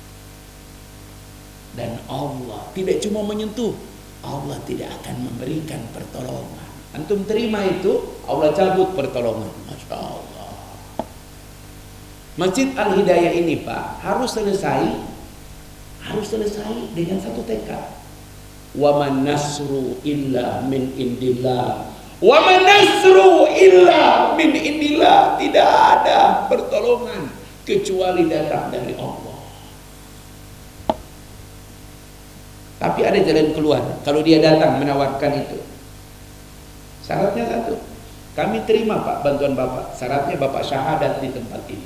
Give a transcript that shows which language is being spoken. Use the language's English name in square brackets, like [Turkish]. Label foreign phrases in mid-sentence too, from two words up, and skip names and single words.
[Indonesian] Dan Allah tidak cuma menyentuh, Allah tidak akan memberikan pertolongan. Antum terima itu, Allah cabut pertolongan. [Arabic] ما شاء الله. [Indonesian] Masjid Al-Hidayah ini Pak harus selesai dengan satu tekad. [Arabic] و من نصر إلا من عند الله. و من نصر إلا من عند الله. [Indonesian] Tidak ada pertolongan kecuali datang dari Allah. Tapi ada jalan keluar kalau dia datang menawarkan itu. Syaratnya satu, kami terima Pak bantuan Bapak. Syaratnya Bapak syahadat di tempat ini.